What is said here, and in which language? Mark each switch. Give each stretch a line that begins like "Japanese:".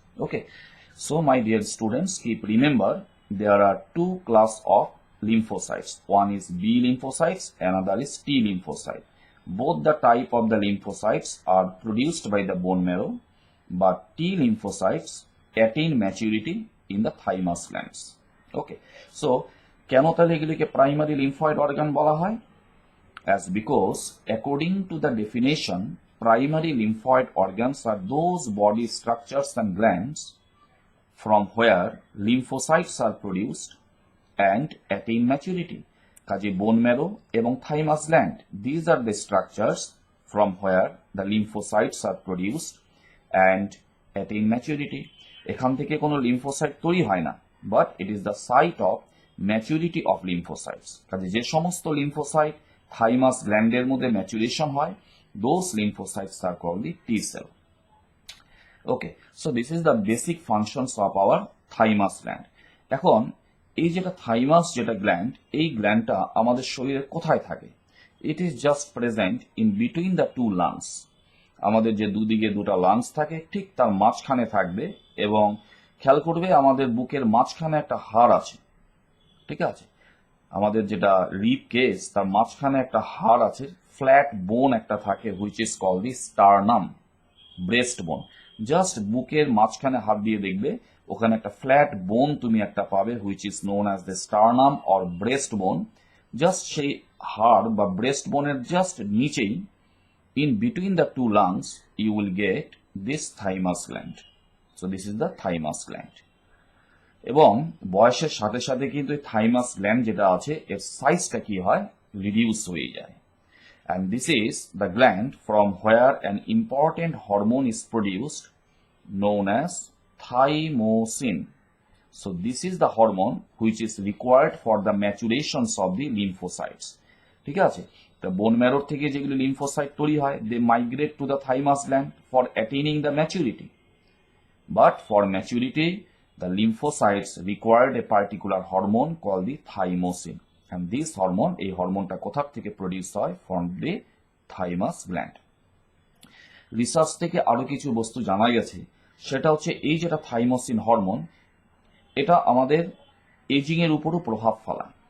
English: Okay, so my dear students, keep remember there are two class of lymphocytes. One is B lymphocytes, another is T lymphocyte. Both the type of the lymphocytes are produced by the bone marrow, but T lymphocytes attain maturity in the thymus glands.
Bangla: Okay, so কেন তাহলে এগুলিকে primary lymphoid organ বলা হয়?
English: As because according to the definition, primary lymphoid organs are those body structures and glands from where lymphocytes are produced and attain maturity.
Bangla: কাজে bone marrow এবং thymus gland,
English: these are the structures from where the lymphocytes are produced and attain maturity.
Bangla: এখান থেকে কোনো lymphocyte তৈরি হয় না,
English: But it is the site of maturity of lymphocytes.
Bangla: কাজে যে সমস্ত লিম্ফোসাইট থাইমাস গ্ল্যান্ডের মধ্যে ম্যাচুরেশন হয়,
English: Those lymphocytes are called the T cell. Okay, so this is the basic functions of our thymus gland.
Bangla: এখন এই যেটা থাইমাস যেটা gland, এই গ্ল্যান্ডটা আমাদের শরীরে কোথায় থাকে?
English: It is just present in between the two lungs.
Bangla: আমাদের যে দুদিকে দুটা লাংস থাকে, ঠিক তার মাঝখানে থাকবে, এবং খেয়াল করবে আমাদের বুকের মাঝখানে একটা হাড় আছে, ঠিক আছে? আমাদের যেটা রিব কেস, তার মাঝখানে একটা হাড় আছে, ফ্ল্যাট বোন একটা থাকে,
English: Which is called the sternum, breast bone.
Bangla: জাস্ট বুকের মাঝখানে হাত দিয়ে দেখবে, ওখানে একটা ফ্ল্যাট বোন তুমি একটা পাবে,
English: Which is known as the sternum or breast bone.
Bangla: জাস্ট সেই হাড় বা ব্রেস্ট বোনের জাস্ট নিচেই,
English: in between the two lungs, you will get this thymus gland. So this is the thymus gland.
Bangla: এবং বয়সের সাথে সাথে কিন্তু এই থাইমাস গ্ল্যান্ড যেটা আছে, এর সাইজটা কি হয়? রিডিউস হয়ে যায়।
English: And this is the gland from where an important hormone is produced known as thymosin. So this is the hormone which is required for the maturations of the lymphocytes.
Bangla: ঠিক আছে?
English: The bone marrow
Bangla: থেকে যেগুলো lymphocyte তৈরি হয়,
English: they migrate to the thymus gland for attaining the maturity. But for maturity, the lymphocytes required a particular hormone called the thymosin. And this hormone,
Bangla: এই হরমোনটা কোথা থেকে produce হয়?
English: From the thymus gland.
Bangla: Research থেকে আরো কিছু বস্তু জানা গেছে, সেটা হচ্ছে এই যেটা থাইমোসিন হরমোন, এটা আমাদের এজিং এর উপরও প্রভাব ফেলায়।